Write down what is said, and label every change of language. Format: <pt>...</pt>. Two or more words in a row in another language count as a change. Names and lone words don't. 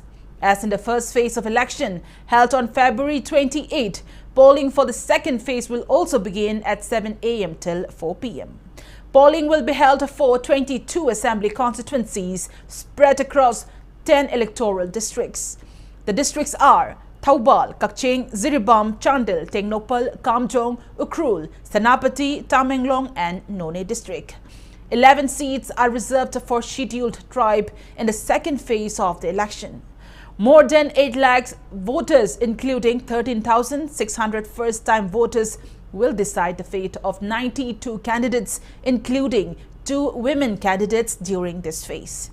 <en>As in the first phase of election held on February 28, polling for the second phase will also begin at 7 a.m. till 4 p.m. Polling will be held for 22 assembly constituencies spread across 10 electoral districts. The districts are Thaubal, Kakching, Ziribam, Chandil, Tengnopal, Kamjong, Ukhrul, Senapati, Tamenglong and None district. 11 seats are reserved for scheduled tribe in the second phase of the election. More than 8 lakhs voters, including 13,600 first-time voters, will decide the fate of 92 candidates, including 2 women candidates during this phase.</en>